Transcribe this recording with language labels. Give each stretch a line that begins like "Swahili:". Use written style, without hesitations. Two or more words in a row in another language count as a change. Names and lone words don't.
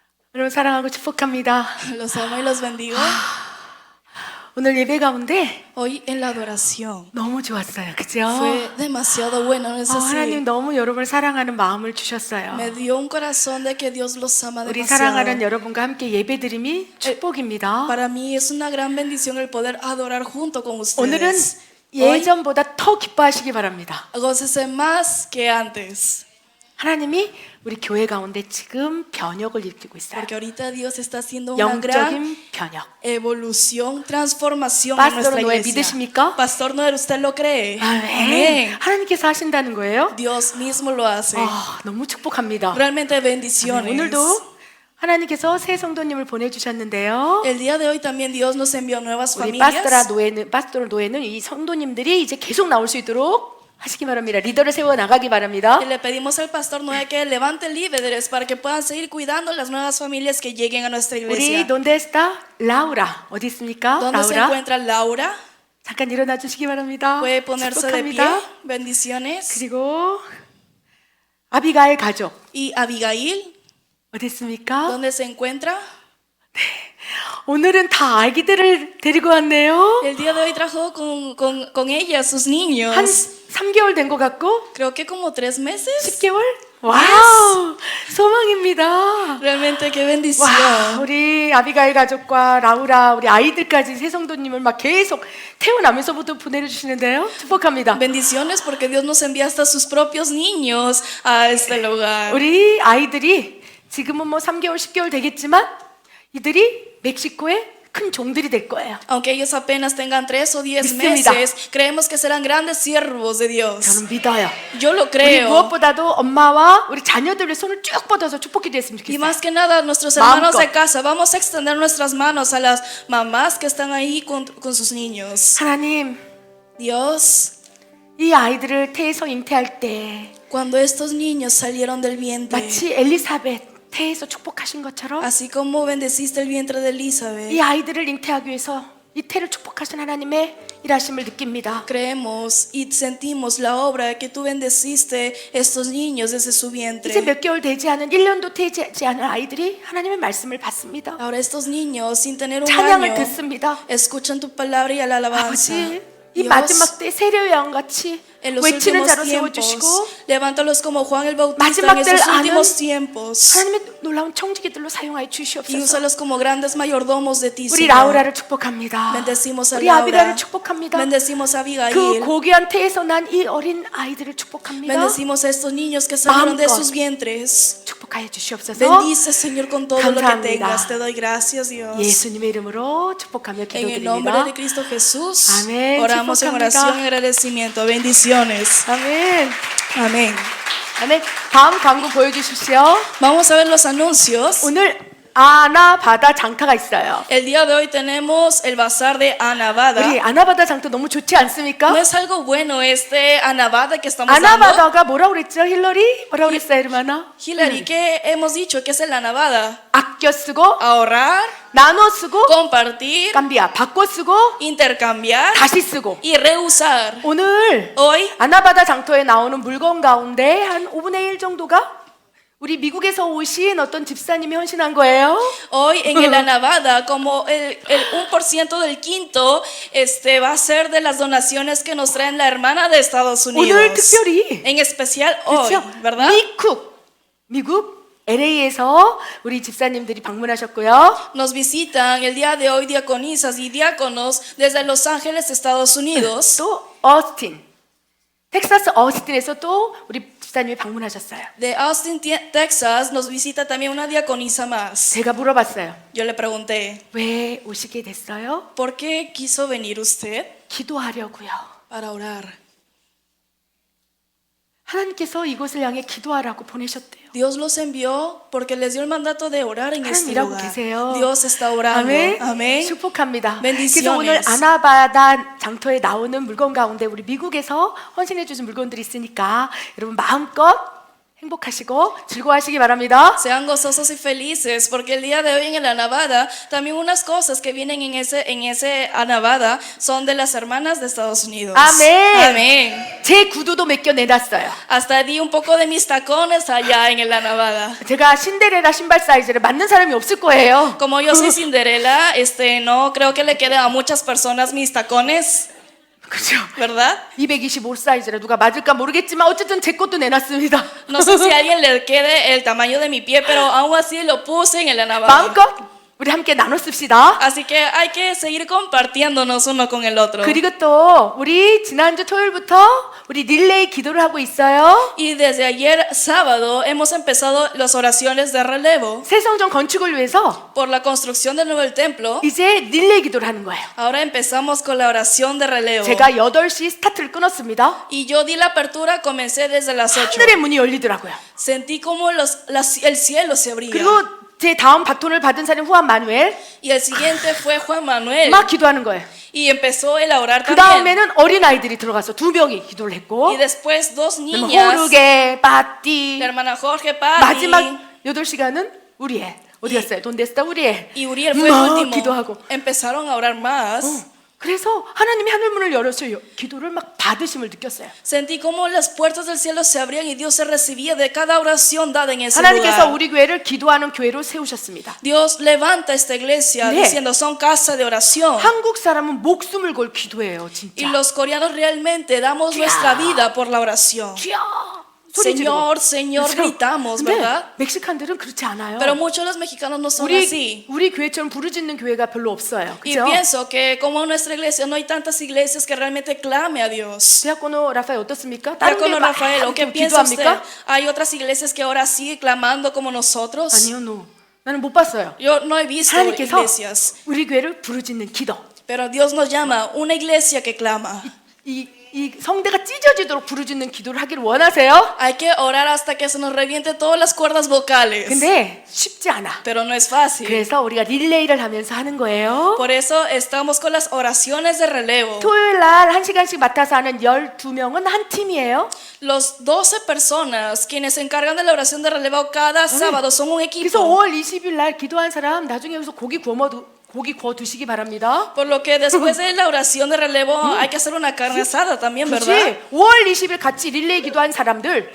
Korean: 여러분 사랑하고 축복합니다.
Spanish: Los amo y los bendigo.
Korean: 오늘 예배 가운데
Spanish: Hoy en la adoración
Korean: 너무 좋았어요. 그죠?
Spanish: fue demasiado bueno, ¿no es
Korean: 하나님
Spanish: así?
Korean: 너무 여러분을 사랑하는 마음을 주셨어요.
Spanish: Me dio un corazón de que Dios los ama
Korean: 우리 사랑하는
Spanish: demasiado.
Korean: 여러분과 함께 예배드림이 축복입니다.
Spanish: Para mí es una gran bendición el poder adorar junto con
Korean: 오늘은
Spanish: ustedes. Hoy,
Korean: 예전보다 더 기뻐하시기 바랍니다.
Spanish: gócese más que antes.
Korean: 하나님이 우리 교회 가운데 지금 변혁을 일으키고 있어요.
Spanish: Porque ahorita Dios está haciendo una gran
Korean: 영적인 변혁.
Spanish: evolución, transformación en Pastor nuestra Noé iglesia.
Korean: 믿으십니까?
Spanish: Pastor Noel, ¿usted lo cree?
Korean: 아멘.
Spanish: Amén.
Korean: 하나님께서 하신다는 거예요?
Spanish: Dios mismo lo hace.
Korean: 너무 축복합니다.
Spanish: Realmente bendiciones.
Korean: 오늘도 하나님께서 새 성도님을 보내주셨는데요.
Spanish: El día de hoy también Dios nos envió nuevas
Korean: 우리
Spanish: familias.
Korean: 파스토라 노예는 이 성도님들이 이제 계속 나올 수 있도록 하시기 바랍니다. 리더를 세워 나가기 바랍니다.
Spanish: Y le pedimos al pastor Noé que levante líderes para que puedan seguir cuidando las nuevas familias que lleguen a nuestra
Korean: 우리
Spanish: iglesia. donde está
Korean: 라우라 어디 있습니까?
Spanish: ¿Dónde se 라우라 encuentra Laura?
Korean: 잠깐 일어나 주시기 바랍니다.
Spanish: Puede ponerse de pie.
Korean: 축복합니다.
Spanish: Bendiciones.
Korean: 그리고 아비가일 가족
Spanish: Y Abigail,
Korean: 어디 있습니까?
Spanish: ¿dónde se encuentra?
Korean: 오늘은 다 아기들을 데리고 왔네요.
Spanish: El día de hoy trajo con ella sus niños.
Korean: 한 3개월 된 것 같고
Spanish: Creo que como 3 meses.
Korean: 10개월? 와우! 소망입니다.
Spanish: Realmente qué bendición.
Korean: 와, 우리 아비가일 가족과 라우라 우리 아이들까지 새 성도님을 막 계속 태어나면서부터 보내주시는데요. 축복합니다.
Spanish: Bendiciones porque Dios nos envía hasta sus propios niños a este lugar.
Korean: 우리 아이들이 지금은 뭐 3개월, 10개월 되겠지만 이들이 멕시코의 큰 종들이 될 거예요.
Spanish: Aunque ellos apenas tengan 3 o 10
Korean: 믿습니다.
Spanish: meses, creemos que serán grandes siervos de Dios.
Korean: 저는 믿어요.
Spanish: Yo lo
Korean: 우리
Spanish: creo.
Korean: 무엇보다도 엄마와 우리 자녀들의 손을 쭉 뻗어서 축복해 드렸으면
Spanish: Y
Korean: 좋겠어요.
Spanish: más que nada, nuestros hermanos
Korean: 마음껏.
Spanish: de casa, vamos a extender nuestras manos a las mamás que están ahí con sus niños.
Korean: 하나님,
Spanish: Dios,
Korean: 이 아이들을 태에서 잉태할 때
Spanish: cuando estos niños salieron del vientre,
Korean: 마치 엘리사벳 태에서 축복하신 것처럼
Spanish: así como bendeciste el vientre de Elizabeth,
Korean: 이 아이들을 잉태하기 위해서 이 태를 축복하신 하나님의 일하심을 느낍니다.
Spanish: creemos y sentimos la obra que tú bendeciste estos niños desde su
Korean: 이제
Spanish: vientre.
Korean: 몇 개월 되지 않은 1년도 되지 않은 아이들이 하나님의 말씀을 받습니다.
Spanish: Ahora estos niños, sin tener un
Korean: 찬양을
Spanish: año,
Korean: 듣습니다.
Spanish: escuchan tu palabra y a la alabanza.
Korean: 아버지, 이
Spanish: Dios,
Korean: 마지막 때 세례 요한같이
Spanish: en los
Korean: 외치는
Spanish: últimos
Korean: 자로
Spanish: tiempos,
Korean: 세워주시고
Spanish: levántalos como Juan el Bautista
Korean: 마지막
Spanish: en esos
Korean: 때를
Spanish: últimos
Korean: 아는
Spanish: tiempos
Korean: 하나님의 놀라운 청지기들로 사용하여
Spanish: y
Korean: 주시옵소서.
Spanish: úsalos como grandes mayordomos de ti,
Korean: 우리
Spanish: Señor.
Korean: 라우라를 축복합니다.
Spanish: Bendecimos a
Korean: 우리
Spanish: Laura.
Korean: 아비가를 축복합니다.
Spanish: Bendecimos a
Korean: 그
Spanish: Abigail.
Korean: 고귀한 태에서 난 이 어린 아이들을 축복합니다.
Spanish: Bendecimos a estos niños que salieron de
Korean: 마음껏.
Spanish: sus vientres.
Korean: 축복하여 주시옵소서.
Spanish: Bendice, Señor, con todo lo que
Korean: 감사합니다.
Spanish: tengas. Te doy gracias, Dios.
Korean: 예수님의 이름으로 축복하며
Spanish: En el nombre de
Korean: 기도드립니다.
Spanish: Cristo Jesús, Amén. oramos en
Korean: 축복합니다.
Spanish: oración y agradecimiento. Bendiciones.
Korean: 아멘.
Spanish: Amén.
Korean: 아멘. 다음 광고 보여주십시오.
Spanish: Vamos a ver los anuncios.
Korean: 오늘 아나바다 장터가 있어요.
Spanish: El día de hoy tenemos el bazar de Anabada.
Korean: 우리 아나바다 장터 너무 좋지 않습니까?
Spanish: ¿No es algo bueno este Anabada que estamos dando?
Korean: 아나바다가 뭐라고 그랬죠? 힐러리? 뭐라고 그랬어요,
Spanish: hermana? Hillary, ¿qué hemos dicho? ¿Qué es el Anabada?
Korean: 아껴 쓰고
Spanish: Ahorrar,
Korean: 나눠 쓰고
Spanish: compartir,
Korean: 깜비야 바꿔 쓰고
Spanish: intercambiar
Korean: 다시 쓰고
Spanish: y reusar.
Korean: 오늘
Spanish: Hoy
Korean: 아나바다 장터에 나오는 물건 가운데 한 5분의 1 정도가 우리 미국에서 오신 어떤 집사님이 헌신한 거예요.
Spanish: Hoy en el Anabada, como el 1% del quinto va a ser de las donaciones que nos traen la hermana de Estados
Korean: 오늘
Spanish: Unidos.
Korean: 특별히
Spanish: En especial hoy,
Korean: 그렇죠?
Spanish: ¿verdad?
Korean: 미국 LA에서 우리 집사님들이 방문하셨고요.
Spanish: Nos visitan el día de hoy diaconisas y diáconos desde Los Ángeles, Estados Unidos.
Korean: 또 어스틴, 텍사스 어스틴에서 또 우리 집사님이 방문하셨어요.
Spanish: De Austin, Texas, nos visita también una diaconisa más.
Korean: 제가 물어봤어요.
Spanish: Yo le pregunté,
Korean: 왜 오시게 됐어요?
Spanish: ¿por qué quiso venir usted?
Korean: 기도하려고요.
Spanish: Para orar.
Korean: 하나님께서 이곳을 향해 기도하라고 보내셨대요.
Spanish: Dios los envió porque les dio el mandato de orar en este
Korean: 하나님 일하고
Spanish: lugar.
Korean: 계세요.
Spanish: Dios está orando.
Korean: 아멘.
Spanish: Amén.
Korean: 축복합니다.
Spanish: Bendiciones.
Korean: 그래서 오늘 아나바다 장터에 나오는 물건 가운데 우리 미국에서 헌신해 주신 물건들이 있으니까 여러분 마음껏 행복하시고 즐거워하시기 바랍니다.
Spanish: Sean gozosos y felices, porque el día de hoy en la Nevada, también unas cosas que vienen en ese Nevada son de las hermanas de Estados Unidos.
Korean: 아멘.
Spanish: Amén.
Korean: 제 구두도 몇 개 내놨어요.
Spanish: Hasta di un poco de mis tacones allá en la Nevada.
Korean: 제가 신데렐라 신발 사이즈를 맞는 사람이 없을 거예요.
Spanish: Como yo soy Cinderella, no creo que le quede a muchas personas mis tacones,
Korean: 그죠?
Spanish: ¿verdad?
Korean: 225 사이즈라 누가 맞을까 모르겠지만 어쨌든 제 것도 내놨습니다.
Spanish: No sé si a alguien le quede el tamaño de mi pie, pero aún así lo puse en la Nevada.
Korean: 마음껏 우리 함께 나눠 씁시다.
Spanish: Así que hay que seguir compartiéndonos uno con el otro.
Korean: 그리고 또 우리 지난주 토요일부터 우리 릴레이 기도를 하고 있어요.
Spanish: Y desde ayer sábado hemos empezado las oraciones de relevo
Korean: 새 성전 건축을 위해서
Spanish: por la construcción del nuevo templo.
Korean: 이제 릴레이 기도를 하는 거예요.
Spanish: Ahora empezamos con la oración de relevo.
Korean: 제가 8시 스타트를 끊었습니다.
Spanish: Y yo di la apertura, comencé desde las 8.
Korean: 하늘의 문이 열리더라고요.
Spanish: Sentí como el cielo se abría.
Korean: 그리고 제 다음 바톤을 받은 사람이 후안 마누엘
Spanish: Y el siguiente fue Juan Manuel.
Korean: 막 기도하는 거예요.
Spanish: Y empezó él a orar
Korean: 그
Spanish: también.
Korean: 다음에는 어린 아이들이 들어가서 2명이 기도를 했고
Spanish: Y después dos niñas, 호르게, 바띠 la hermana Jorge, Patti
Korean: 마지막 8시간은 우리 애 어디 갔어요? 돈 됐다 우리 애
Spanish: y Uriel fue el
Korean: 막
Spanish: último.
Korean: 기도하고
Spanish: Empezaron a orar más.
Korean: 그래서 하나님이 하늘문을 열어서 기도를 막 받으심을 느꼈어요.
Spanish: Sentí como las puertas del cielo se abrían y Dios se recibía de cada oración dada en ese
Korean: 하나님께서
Spanish: lugar.
Korean: 우리 교회를 기도하는 교회로 세우셨습니다.
Spanish: Dios levanta esta iglesia
Korean: 네.
Spanish: diciendo son casa de oración.
Korean: 한국 사람은 목숨을 걸 기도해요,
Spanish: Y
Korean: 진짜.
Spanish: los coreanos realmente damos nuestra vida por la oración.
Korean: 주여! 소리 지르고.
Spanish: Señor, Señor,
Korean: 그렇죠?
Spanish: gritamos,
Korean: 근데
Spanish: ¿verdad?
Korean: 멕시칸들은 그렇지 않아요.
Spanish: Pero muchos de los mexicanos no son así.
Korean: 우리 교회처럼 부르짖는 교회가 별로 없어요.
Spanish: Y
Korean: 그죠?
Spanish: pienso que como en nuestra iglesia no hay tantas iglesias que realmente clame a Dios.
Korean: 디아코노 라파엘 어떻습니까? 다른
Spanish: Diácono
Korean: 교회 막
Spanish: Rafael, ¿o qué piensa usted?
Korean: 기도합니까?
Spanish: ¿Hay otras iglesias que ahora sigue clamando como nosotros?
Korean: 아니요, no. 나는 못 봤어요.
Spanish: Yo no he visto
Korean: 하나님께서
Spanish: iglesias,
Korean: 우리 교회를 부르짖는 기도.
Spanish: pero Dios nos llama una iglesia que clama.
Korean: 이 성대가 찢어지도록 부르짖는 기도를 하기를 원하세요?
Spanish: Hay que orar hasta que se nos reviente todas las cuerdas vocales.
Korean: 근데 쉽지 않아.
Spanish: Pero no es fácil.
Korean: 그래서 우리가 릴레이를 하면서 하는 거예요.
Spanish: Por eso estamos con las oraciones de relevo.
Korean: 토요일 날 1시간씩 맡아서 하는 12명은 한 팀이에요.
Spanish: Los 12 personas quienes se encargan de la oración de relevo cada sábado son un
Korean: 그래서
Spanish: equipo.
Korean: 5월 20일 날 기도한 사람 나중에 여기서 고기 구워 드시기 바랍니다.
Spanish: Por lo que después de la oración de relevo hay que hacer una carne asada también, ¿verdad?
Korean: 그렇지. 5월 20일 같이 릴레이 기도한 사람들